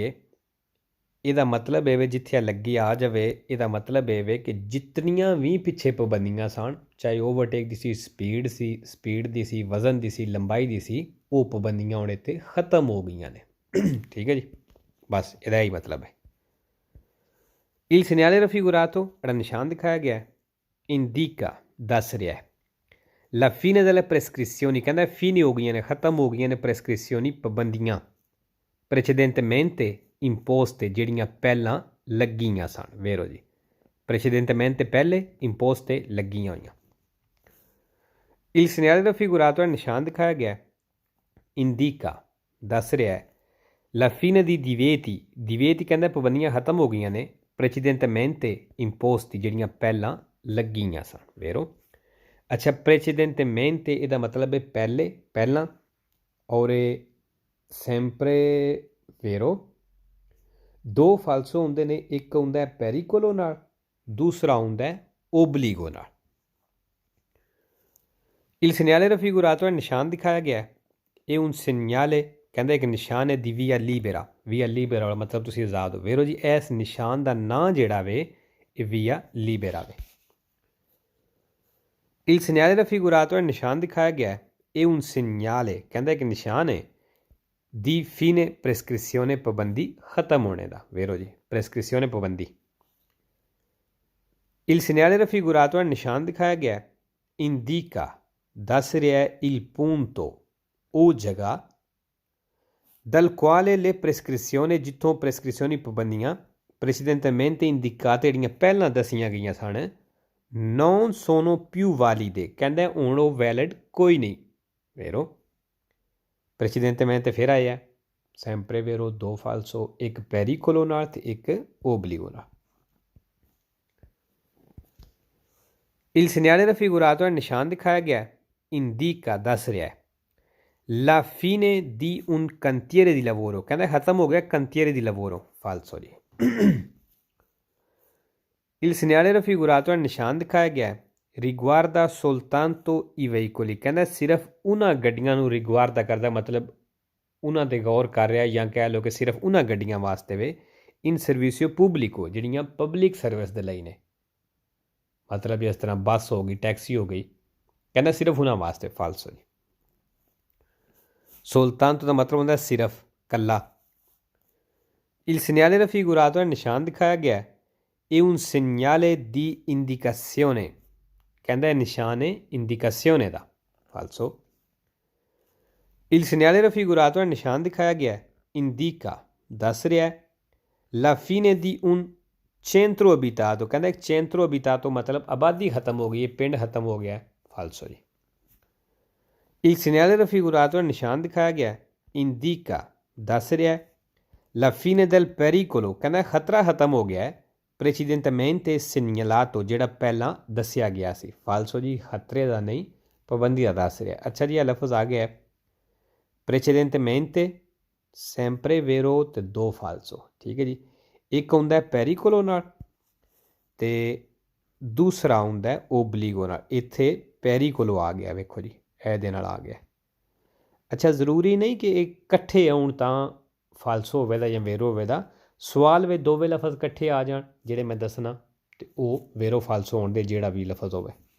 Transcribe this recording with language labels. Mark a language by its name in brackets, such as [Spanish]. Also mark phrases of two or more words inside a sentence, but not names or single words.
[Punjabi] ਹੈ ਇਹਦਾ ਮਤਲਬ ਇਹ ਜਿੱਥੇ ਲੱਗੀ ਆ ਜਾਵੇ ਇਹਦਾ ਮਤਲਬ ਇਹ ਕਿ ਜਿਤਨੀਆਂ ਵੀ ਪਿੱਛੇ ਪਾਬੰਦੀਆਂ ਸਨ ਚਾਹੇ ਓਵਰਟੇਕ ਦੀ ਸੀ ਸਪੀਡ ਦੀ ਸੀ ਵਜ਼ਨ ਦੀ ਸੀ ਲੰਬਾਈ ਦੀ ਸੀ ਉਹ ਪਾਬੰਦੀਆਂ ਹੁਣ ਇੱਥੇ ਖਤਮ ਹੋ ਗਈਆਂ ਨੇ ਠੀਕ ਹੈ ਜੀ ਬਸ ਇਹਦਾ ਹੀ ਮਤਲਬ ਹੈ। [Italian] Il segnale raffigurato [Punjabi] ਜਿਹੜਾ ਨਿਸ਼ਾਨ ਦਿਖਾਇਆ ਗਿਆ indica ਦੱਸ ਰਿਹਾ ਹੈ [Italian] la fine delle prescrizioni [Punjabi] ਕਹਿੰਦਾ ਫੀਨੀ ਹੋ ਗਈਆਂ ਨੇ ਖਤਮ ਹੋ ਗਈਆਂ ਨੇ prescrizioni ਪਾਬੰਦੀਆਂ [Italian] precedentemente imposte [Punjabi] ਜਿਹੜੀਆਂ ਪਹਿਲਾਂ ਲੱਗੀਆਂ ਸਨ ਵੇਰੋ ਜੀ precedentemente ਪਹਿਲੇ imposte ਲੱਗੀਆਂ ਹੋਈਆਂ। [Italian] Il segnale raffigurato [Punjabi] ਨਿਸ਼ਾਨ ਦਿਖਾਇਆ ਗਿਆ indica ਦੱਸ ਰਿਹਾ ਹੈ [Italian] la fine di divieti [Punjabi] ਕਹਿੰਦਾ ਪਾਬੰਦੀਆਂ ਖਤਮ ਹੋ ਗਈਆਂ ਨੇ [Italian] precedentemente imposti [Punjabi] ਜਿਹੜੀਆਂ ਪਹਿਲਾਂ ਲੱਗੀਆਂ ਸਨ ਵੇਰੋ। ਅੱਛਾ precedentemente ਇਹਦਾ ਮਤਲਬ ਹੈ ਪਹਿਲਾਂ ਔਰ sempre ਵੇਰੋ ਦੋ ਫਾਲਸੋ ਹੁੰਦੇ ਨੇ ਇੱਕ ਹੁੰਦਾ ਪੈਰੀਕੋਲੋ ਨਾਲ ਦੂਸਰਾ ਹੁੰਦਾ ਓਬਲੀਗੋ ਨਾਲ। [Italian] Il segnale raffigurato [Punjabi] ਨਿਸ਼ਾਨ ਦਿਖਾਇਆ ਗਿਆ ਇਹ [Italian] un segnale [Punjabi] ਕਹਿੰਦਾ ਇੱਕ ਨਿਸ਼ਾਨ ਹੈ ਦੀ [Italian] via libera [Punjabi] ਵਾਲਾ ਮਤਲਬ ਤੁਸੀਂ ਆਜ਼ਾਦ ਹੋ ਵੇਰੋ ਜੀ ਇਸ ਨਿਸ਼ਾਨ ਦਾ ਨਾਂ ਜਿਹੜਾ ਵੇ ਇਹ [Italian] via libera [Punjabi] ਵੇ। [Italian] Il segnale raffigurato [Punjabi] ਨਿਸ਼ਾਨ ਦਿਖਾਇਆ ਗਿਆ ਇਹ [Italian] un segnale [Punjabi] ਕਹਿੰਦਾ ਇੱਕ ਨਿਸ਼ਾਨ ਹੈ ਦੀ [Italian] fine prescrizione [Punjabi] ਪਾਬੰਦੀ ਖਤਮ ਹੋਣੇ ਦਾ ਵੇਰੋ ਜੀ prescrizione ਪਾਬੰਦੀ। [Italian] Il segnale raffigurato [Punjabi] ਨਿਸ਼ਾਨ ਦਿਖਾਇਆ ਗਿਆ indica ਦੱਸ ਰਿਹਾ [Italian] il punto [Punjabi] ਉਹ ਜਗ੍ਹਾ [Italian] dal quale le prescrizioni [Punjabi] ਜਿੱਥੋਂ prescrizioni ਪਾਬੰਦੀਆਂ [Italian] precedentemente indicate [Punjabi] ਜਿਹੜੀਆਂ ਪਹਿਲਾਂ ਦੱਸੀਆਂ ਗਈਆਂ ਸਨ [Italian] non sono più valide [Punjabi] ਕਹਿੰਦਾ ਹੁਣ ਉਹ ਵੈਲਿਡ ਕੋਈ ਨਹੀਂ ਵੇਰੋ precedentemente ਫਿਰ ਆਇਆ [Italian] sempre vero [Punjabi] ਦੋ ਫਾਲਸੋ ਇੱਕ ਪੈਰੀਕੋਲੋ ਨਾਲ ਤੇ ਇੱਕ ਓਬਲੀਗੋ ਨਾਲ। [Italian] Il segnale raffigurato [Punjabi] ਨਿਸ਼ਾਨ ਦਿਖਾਇਆ ਗਿਆ indica ਦੱਸ ਰਿਹਾ [Italian] la fine di un cantiere di lavoro [Punjabi] ਕਹਿੰਦਾ ਖਤਮ ਹੋ ਗਿਆ [Italian] cantiere di lavoro [Punjabi] ਫਾਲਸੋ ਜੀ। [Italian] Il segnale raffigurato [Punjabi] ਨਿਸ਼ਾਨ ਦਿਖਾਇਆ ਗਿਆ [Italian] riguarda soltanto i veicoli [Punjabi] ਕਹਿੰਦਾ ਸਿਰਫ ਉਹਨਾਂ ਗੱਡੀਆਂ ਨੂੰ ਰਿਗਵਾਰਦਾ ਕਰਦਾ ਮਤਲਬ ਉਹਨਾਂ 'ਤੇ ਗੌਰ ਕਰ ਰਿਹਾ ਜਾਂ ਕਹਿ ਲਓ ਕਿ ਸਿਰਫ ਉਹਨਾਂ ਗੱਡੀਆਂ ਵਾਸਤੇ ਵੇ [Italian] in servizio pubblico [Punjabi] ਜਿਹੜੀਆਂ [English] public service [Punjabi] ਦੇ ਲਈ ਨੇ ਮਤਲਬ ਇਸ ਤਰ੍ਹਾਂ ਬੱਸ ਹੋ ਗਈ ਟੈਕਸੀ ਹੋ ਗਈ ਕਹਿੰਦਾ ਸਿਰਫ ਉਹਨਾਂ ਵਾਸਤੇ ਫਾਲਸੋ ਜੀ। soltanto ਦਾ ਮਤਲਬ ਹੁੰਦਾ ਸਿਰਫ ਕੱਲਾ। [Italian] Il segnale raffigurato [Punjabi] ਨਿਸ਼ਾਨ ਦਿਖਾਇਆ ਗਿਆ ਇਹ [Italian] un segnale di indicazione [Punjabi] ਕਹਿੰਦਾ ਨਿਸ਼ਾਨ ਹੈ ਇੰਡੀਕੇਸ਼ਨੇ ਦਾ ਫਾਲਸੋ। [Italian] Il segnale raffigurato [Punjabi] ਨਿਸ਼ਾਨ ਦਿਖਾਇਆ ਗਿਆ indica ਦੱਸ ਰਿਹਾ [Italian] la fine di un centro abitato [Punjabi] ਕਹਿੰਦਾ ਇੱਕ [Italian] centro abitato [Punjabi] ਮਤਲਬ ਆਬਾਦੀ ਖਤਮ ਹੋ ਗਈ ਹੈ ਪਿੰਡ ਖਤਮ ਹੋ ਗਿਆ ਫਾਲਸੋ ਜੀ। [Italian] Il segnale raffigurato [Punjabi] ਨਿਸ਼ਾਨ ਦਿਖਾਇਆ ਗਿਆ indica ਦੱਸ ਰਿਹਾ [Italian] la fine del pericolo [Punjabi] ਕਹਿੰਦਾ ਖਤਰਾ ਖਤਮ ਹੋ ਗਿਆ [Italian] precedentemente segnalato [Punjabi] ਜਿਹੜਾ ਪਹਿਲਾਂ ਦੱਸਿਆ ਗਿਆ ਸੀ ਫਾਲਸੋ ਜੀ ਖਤਰੇ ਦਾ ਨਹੀਂ ਪਾਬੰਦੀ ਦਾ ਦੱਸ ਰਿਹਾ। ਅੱਛਾ ਜੀ ਇਹ ਲਫ਼ਜ਼ ਆ ਗਿਆ [Italian] precedentemente sempre vero [Punjabi] ਤੇ ਦੋ ਫਾਲਸੋ ਠੀਕ ਹੈ ਜੀ ਇੱਕ ਹੁੰਦਾ ਪੈਰੀਕੋਲੋ ਨਾਲ ਤੇ ਦੂਸਰਾ ਹੁੰਦਾ ਓਬਲੀਗੋ ਨਾਲ ਇੱਥੇ ਪੈਰੀਕੋਲੋ ਆ ਗਿਆ ਵੇਖੋ ਜੀ ਇਹਦੇ ਨਾਲ ਆ ਗਿਆ। ਅੱਛਾ ਜ਼ਰੂਰੀ ਨਹੀਂ ਕਿ ਇਹ ਇਕੱਠੇ ਆਉਣ ਤਾਂ ਫਾਲਸੋ ਹੋਵੇਗਾ ਜਾਂ ਵੇਰੋ ਹੋਵੇਗਾ ਸਵਾਲ ਵਿੱਚ ਦੋਵੇਂ ਲਫ਼ਜ਼ ਇਕੱਠੇ ਆ ਜਾਣ ਜਿਹੜੇ ਮੈਂ ਦੱਸਣਾ ਤੇ ਉਹ ਵੇਰੋ ਫਾਲਸੋ ਹੋਣ ਦੇ ਜਿਹੜਾ ਵੀ ਲਫ਼ਜ਼ ਹੋਵੇ।